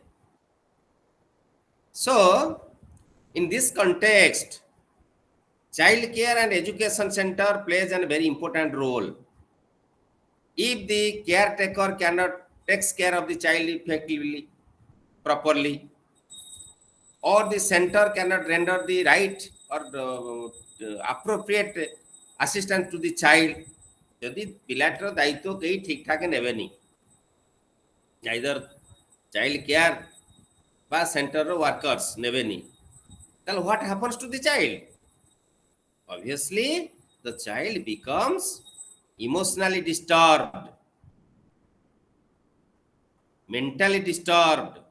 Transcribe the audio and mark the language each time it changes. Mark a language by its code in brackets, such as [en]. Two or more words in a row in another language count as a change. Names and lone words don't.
[en] So, in this context, Child care and education center plays a very important role. If the caretaker cannot takes care of the child effectively, properly, or the center cannot render the right or appropriate assistance to the child, [or] ଯଦି ପିଲାଟିର ଦାୟିତ୍ୱ କେହି ଠିକ୍ ଠାକ୍ ନେବେନି, [en] either child care বা center workers ନେବେନି, then what happens to the child? Obviously the child becomes emotionally disturbed, mentally disturbed.